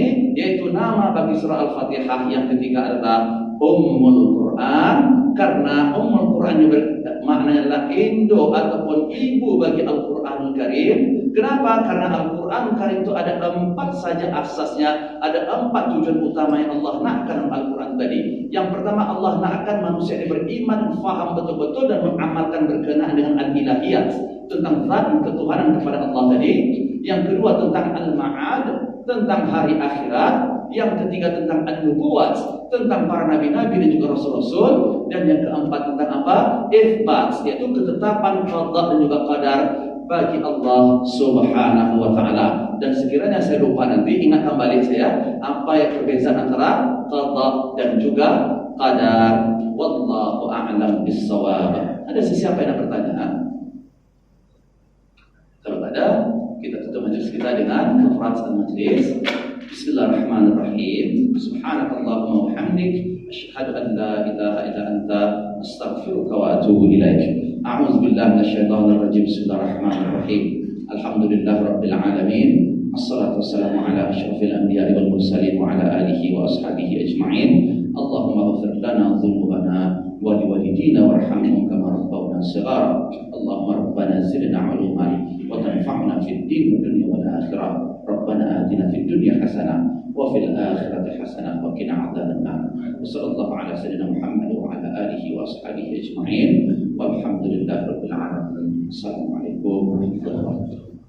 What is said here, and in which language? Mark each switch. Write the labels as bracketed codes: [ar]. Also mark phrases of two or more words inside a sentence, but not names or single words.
[ms] Yaitu nama bagi surah Al-Fatihah yang ketiga adalah Ummul Quran, karena Ummul Quran juga maknanya adalah indo ataupun ibu bagi Al-Quranul Karim. Kenapa? Karena Al-Quranul Karim itu ada 4 saja asasnya, ada 4 tujuan utama yang Allah nakkan dalam Al-Quran tadi. Yang pertama, Allah nakkan manusia ini beriman, faham betul-betul dan mengamalkan berkenaan dengan al-ilahiyat, tentang zat ketuhanan kepada Allah tadi. Yang kedua tentang al-ma'ad, tentang hari akhirat. Yang ketiga tentang an-nubuwat, tentang para nabi-nabi dan juga rasul-rasul. Dan yang keempat tentang apa? Itsbat, yaitu ketetapan qada dan juga qadar bagi Allah [ar] سبحانه وتعالى. [ms] Dan sekiranya saya lupa nanti ingatkan balik saya apa yang perbezaan antara qada dan juga qadar. [ar] والله أعلم بالصواب. [ms] Ada siapa yang nak bertanya? Kalau ada, kita tutup majlis kita dengan [ar] كفارة المجلس. بسم الله الرحمن الرحيم. سبحانك اللهم وبحمدك، أشهد أن لا إله إلا أنت، أستغفرك وأتوب إليك. أعوذ بالله من الشيطان الرجيم. بسم الله الرحمن الرحيم. الحمد لله رب العالمين. والصلاة والسلام على أشرف الأنبياء والمرسلين وعلى آله وأصحابه أجمعين. اللهم اغفر لنا ذنوبنا ولوالدينا وارحمهم كما ربونا صغارا. اللهم ربنا زدنا علما وتنفعنا في الدين والدنيا والآخرة. ربنا آتنا في الدنيا حسنة وفي الآخرة حسنة وقنا عذاب النار. وصلى الله على سيدنا محمد وعلى آله وأصحابه أجمعين. والحمد لله رب العالمين. السلام عليكم ورحمة الله وبركاته.